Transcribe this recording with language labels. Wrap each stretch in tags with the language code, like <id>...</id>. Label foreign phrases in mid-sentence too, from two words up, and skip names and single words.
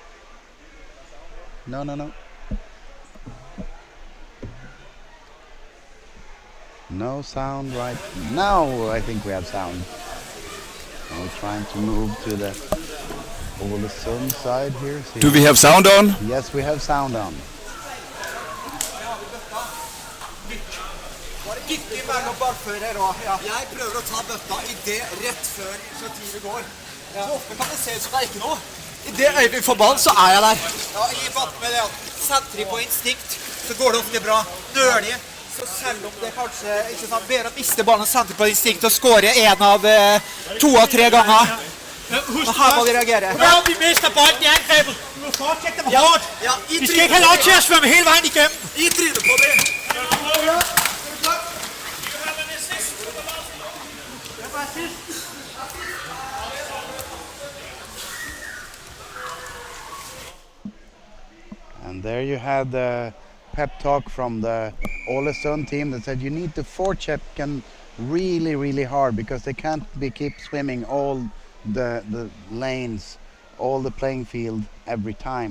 <en>No. No sound right now. I think we have sound. And we're trying to move to the Alesund side here. See. Do we have sound on? Yes, we have sound on.</en> <no>Ikke mellom ballfører og Jeg prøver å ta bøtta i det rett før initiativet går. Så ofte kan det se ut som det er ikke noe. I det øyeblikk får ballen, så er jeg der. Ja, jeg er vant med det at sentrer på instinkt, så går det ofte bra. Nølig, så selv om det kanskje ikke sant, bedre å miste ballen og sentrer på instinkt og skåre en av 2 av 3 ganger. Men her må vi reagere.</no> <da>Hver om vi mister bolden i angrebet, du må fortsætte dem hårdt. Ja, Vi skal ikke have lov til at svømme hele vejen igennem. I trynet på det.</da> <en>And there you had the pep talk from the Alesund team that said you need to forecheck them really, really hard because they can't keep swimming all the lanes, all the playing field every time.</en>